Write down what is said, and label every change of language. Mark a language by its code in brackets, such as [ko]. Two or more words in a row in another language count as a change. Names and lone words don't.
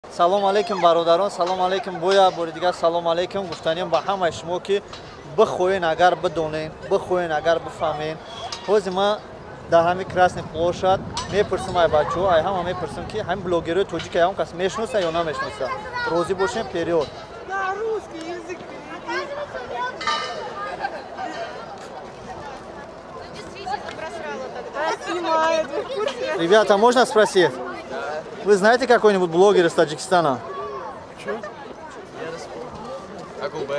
[tg] Салом алейкум бародарон, салом алейкум боя, бори дигар салом алейкум гуфтанем ба ҳамаи шумо ки бихоҳен агар бидонен, бихоҳен агар бифаҳмен. Ҳозир ман дар ҳамин [ru] Красный площадь [tg] мепурсим ай бачаҳо, ай ҳама мепурсим ки ҳамин блогерҳои тоҷик ягон кас мешноса ё намешноса. Розӣ бошем вперёд. [ru] На русский язык. Снимает, вы в курсе? Ребята, можно спросить? Вы знаете какой-нибудь блогер из Таджикистана? Акубек.